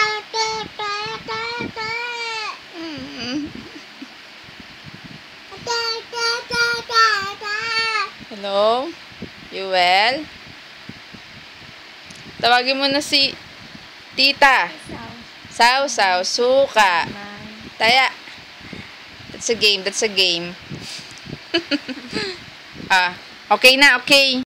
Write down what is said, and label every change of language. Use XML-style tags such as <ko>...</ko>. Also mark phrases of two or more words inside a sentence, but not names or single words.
<en>Hello?</en> <tl>Yuel? Tawagin mo na si Tita. Saw, suka. Taya.</tl> <en>That's a game.</en> <tl>Ah, okay na, okay.</tl>